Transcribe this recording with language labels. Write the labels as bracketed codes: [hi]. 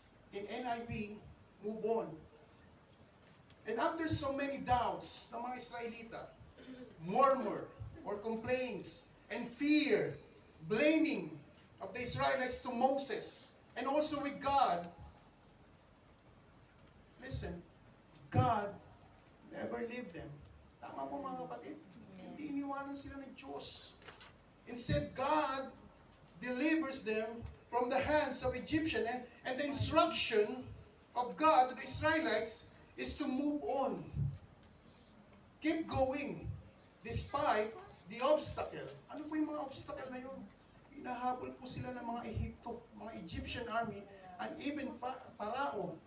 [en] In NIV, move on. And after so many doubts [tl] ng mga Israelita, [en] murmur or complaints and fear, blaming of the Israelites to Moses and also with God, listen, God never leave them. [tl] Tama po mga kapatid? Hindi iniwanan sila ng Diyos. [en] Instead, God delivers them from the hands of Egyptian and the instruction of God to the Israelites is to move on. Keep going despite the obstacle. [tl] Ano po yung mga obstacle na yun? Hinahabol po sila ng mga Ehipto, mga Egyptian army, and even Parao.